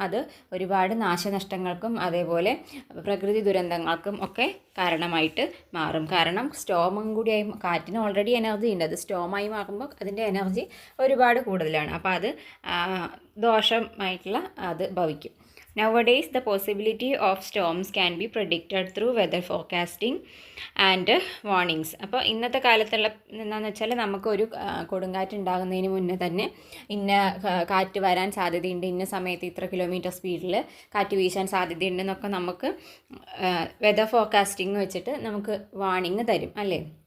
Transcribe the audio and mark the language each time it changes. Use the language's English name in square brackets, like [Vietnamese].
[Malayalam] അത് ഒരുപാട് നാശനഷ്ടങ്ങൾക്കും അതേപോലെ പ്രകൃതി ദുരന്തങ്ങൾക്കും ഒക്കെ കാരണമായിട്ട് മാറും. കാരണം സ്റ്റോമും കൂടിയായി, കാറ്റിന് ഓൾറെഡി എനർജി ഉണ്ട്, അത് സ്റ്റോമായി മാറുമ്പോൾ അതിൻ്റെ എനർജി ഒരുപാട് കൂടുതലാണ്. അപ്പോൾ അത് ദോഷമായിട്ടുള്ള അത് ഭവിക്കും. [English] Nowadays, the possibility of storms can be predicted through weather forecasting and warnings. [Malayalam] അപ്പോൾ ഇന്നത്തെ കാലത്തുള്ള എന്താണെന്ന് വെച്ചാൽ നമുക്കൊരു കൊടുങ്കാറ്റ് ഉണ്ടാകുന്നതിന് മുന്നേ തന്നെ ഇന്ന കാറ്റ് വരാൻ സാധ്യതയുണ്ട്, ഇന്ന സമയത്ത് ഇത്ര കിലോമീറ്റർ സ്പീഡിൽ കാറ്റ് വീശാൻ സാധ്യതയുണ്ടെന്നൊക്കെ നമുക്ക് വെതർ ഫോർകാസ്റ്റിംഗ് വെച്ചിട്ട് നമുക്ക് വാണിംഗ് തരും അല്ലേ.